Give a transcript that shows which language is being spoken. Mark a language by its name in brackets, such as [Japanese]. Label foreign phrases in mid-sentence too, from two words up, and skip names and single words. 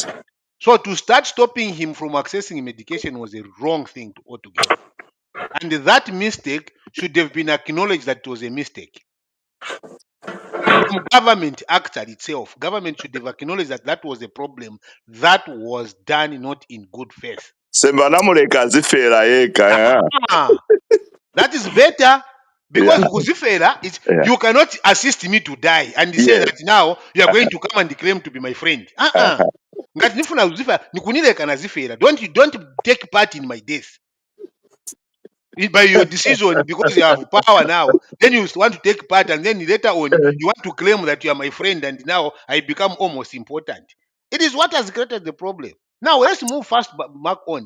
[English] So to start stopping him from accessing medication was a wrong thing altogether. And that mistake should have been acknowledged that it was a mistake. From government actor itself, government should have acknowledged that that was a problem that was done not in good faith. [Nyanja] Sembanamuleka azifera yeka, [English] yeah. Ah, that is better, because Kuzifera is, Yeah. you cannot assist me to die and say Yes. that now you are going to come and claim to be my friend. [Nyanja] Ngati nifuna kuzifera, nikunileka nazifera. [English] Don't take part in my death. By your decision, because you have power now, then you want to take part, and then later on you want to claim that you are my friend, and now I become almost important. It is what has created the problem. Now let's move fast back on.